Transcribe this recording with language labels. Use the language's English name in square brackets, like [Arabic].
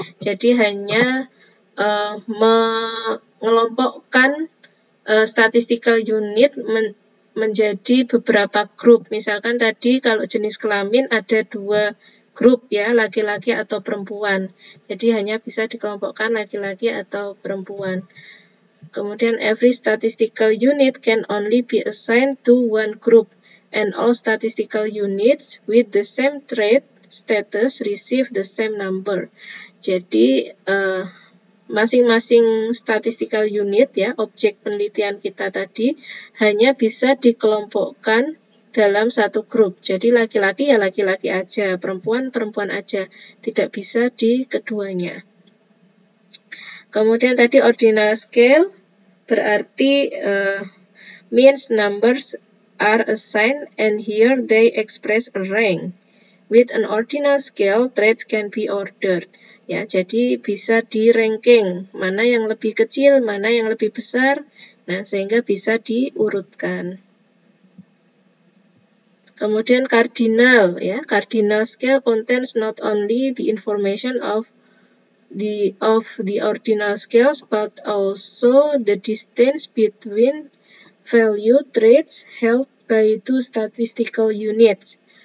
[Indonesian] Jadi hanya mengelompokkan statistical unit menjadi beberapa grup. Misalkan tadi kalau jenis kelamin ada 2 grup ya, laki-laki atau perempuan. Jadi hanya bisa dikelompokkan laki-laki atau perempuan. Kemudian [English] every statistical unit can only be assigned to one group, and all statistical units with the same trait status receive the same number. [Indonesian] Jadi masing-masing statistical unit ya, objek penelitian kita tadi hanya bisa dikelompokkan dalam satu grup. Jadi laki-laki ya laki-laki aja, perempuan aja, tidak bisa di keduanya. Kemudian tadi [English] ordinal scale [Indonesian] berarti [English] means numbers are assigned and here they express a rank. With an ordinal scale, traits can be ordered. [Indonesian] Ya, jadi bisa di ranking, mana yang lebih kecil, mana yang lebih besar. Nah, sehingga bisa diurutkan. Kemudian [English] cardinal [Indonesian] ya, [English] cardinal scale contains not only the information of the ordinal scales but also the distance between value traits held by two statistical units.